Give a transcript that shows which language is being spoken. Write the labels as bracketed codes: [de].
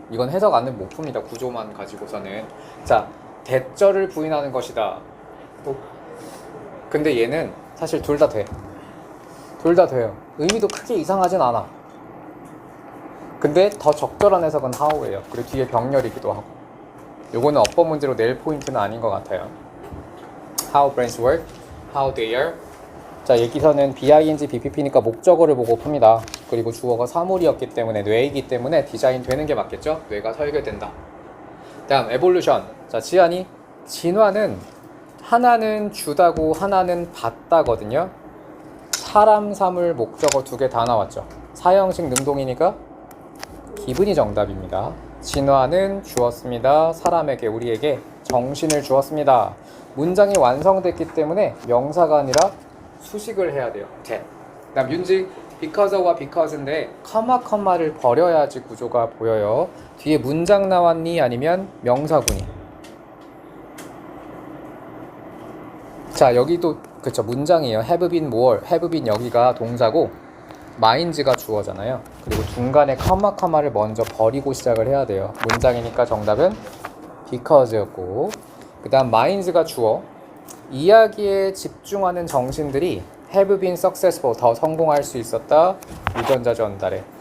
[ko] 이건 해석 안은 못 풉니다. 구조만 가지고서는. 자, 대절을 부인하는 것이다. 근데 얘는 사실 둘 다 돼. 둘 다 돼요. 의미도 크게 이상하진 않아. 근데 더 적절한 해석은 how예요. 그리고 뒤에 병렬이기도 하고. 요거는 어법 문제로 낼 포인트는 아닌 것 같아요. [en] How brains work, how they are. [ko] 자, 여기서는 BING, BPP니까 목적어를 보고 풉니다. 그리고 주어가 사물이었기 때문에 뇌이기 때문에 디자인 되는 게 맞겠죠? 뇌가 설계된다. 다음 evolution. 자, 지안이 진화는 하나는 주다고 하나는 받다거든요. 사람, 사물, 목적어 두 개 다 나왔죠. 사형식 능동이니까 기분이 정답입니다. 진화는 주었습니다. 사람에게, 우리에게 정신을 주었습니다. 문장이 완성됐기 때문에 명사가 아니라 수식을 해야 돼요. 그다음 윤지 because와 because인데 컴마를 버려야지 구조가 보여요. 뒤에 문장 나왔니 아니면 명사구니. 자, 여기도 그쵸, 문장이에요. [en] have been more, have been [ko] 여기가 동사고 mind가 주어잖아요. 그리고 중간에 컴마를 먼저 버리고 시작을 해야 돼요. 문장이니까 정답은 because였고, 그 다음 minds가 주어. 이야기에 집중하는 정신들이 [en] have been successful, [ko] 더 성공할 수 있었다. 유전자 전달에.